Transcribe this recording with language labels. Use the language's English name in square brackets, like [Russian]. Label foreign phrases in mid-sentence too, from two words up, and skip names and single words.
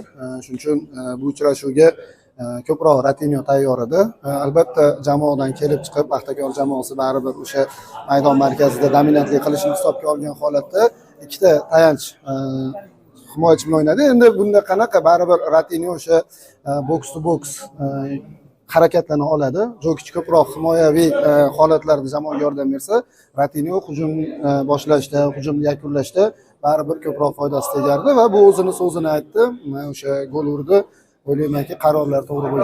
[Uzbek] Shuning uchun bu uchrashuvga ko'proq Ratinho tayyor edi. Albatta jamoadan kelib chiqib, Paxtakor jamoasi baribir o'sha maydon markazida dominantlik qilishni hisobga olgan holatda ikkita tayanch himoyachi bilan o'ynadi. Endi bunda qanaqa baribir Ratinho o'sha [English] box to box [Uzbek] harakatlarni oladi. Jokich ko'proq himoyaviy holatlarda jamoaga yordam bersa, Ratinho hujum boshlashda, hujumni yakunlashda baribir ko'proq foydasi tegardi va bu o'zini so'zini aytdi. O'sha gol urdi. O'ylaymanki qarorlar to'g'ri bo'lgan.